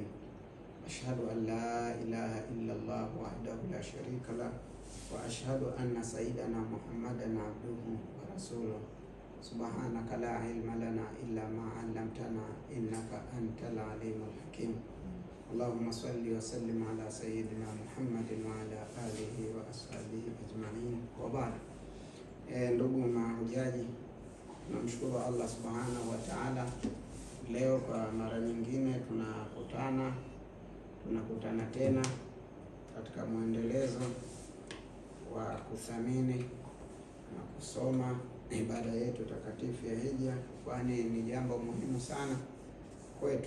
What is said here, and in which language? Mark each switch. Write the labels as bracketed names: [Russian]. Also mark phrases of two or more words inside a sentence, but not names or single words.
[Arabic] أشهد أن لا إله إلا الله وحده لا شريك له وأشهد أن سيدنا محمدا عبده ورسوله. سبحانك لا علم لنا إلا ما علمتنا إنك أنت العليم الحكيم. اللهم صل وسلم على سيدنا محمد وعلى آله وأصحابه أجمعين. وبعد. [Swahili] Ndugu mahujaji, tunamshukuru Allah [Arabic] سبحانه وتعالى. [Swahili] Leo kwa mara nyingine tunakutana tena katika muendelezo wa kuthamini na kusoma ibada yetu takatifu ya hija, kwani ni jambo muhimu sana kwetu.